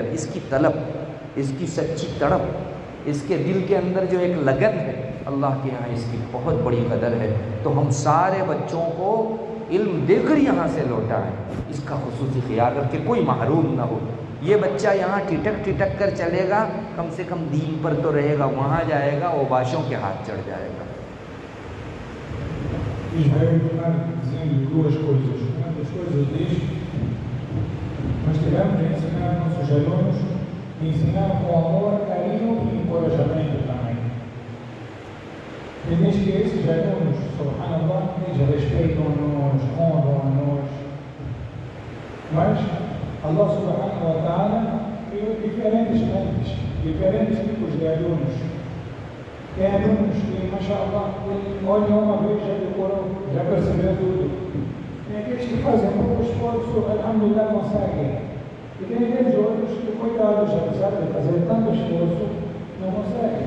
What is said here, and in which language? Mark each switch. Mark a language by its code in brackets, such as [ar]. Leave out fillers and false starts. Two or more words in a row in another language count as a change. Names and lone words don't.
[ur] اس کی طلب، اس کی سچی تڑپ، اس کے دل کے اندر جو ایک لگن ہے، اللہ کے یہاں اس کی بہت بڑی قدر ہے۔ تو ہم سارے بچوں کو علم دے کر یہاں سے لوٹائیں، اس کا خصوصی خیال رکھ کے کوئی محروم نہ ہو۔ یہ بچہ یہاں ٹھٹک کر چلے گا، کم سے کم دین پر تو رہے گا، وہاں جائے گا اوباشوں کے hátھ چڑھ جائے گا۔ [pt] Israel está dizendo duas coisas. Uma das coisas diz: nós tivemos de ensinar nossos alunos, ensinar com amor, carinho e encorajamento também. E diz que esses alunos, subhanallah, eles respeitam-nos, honram-nos. Mas Allah [ar] سبحانه وتعالى [pt] criou diferentes mentes, diferentes tipos de alunos. Tem alunos que, mashallah, olham uma vez, já decorou, já percebeu tudo. Tem aqueles que fazem pouco esforço, alhamdulillah, conseguem. E tem aqueles outros que, coitados, apesar de fazer tanto esforço, não conseguem.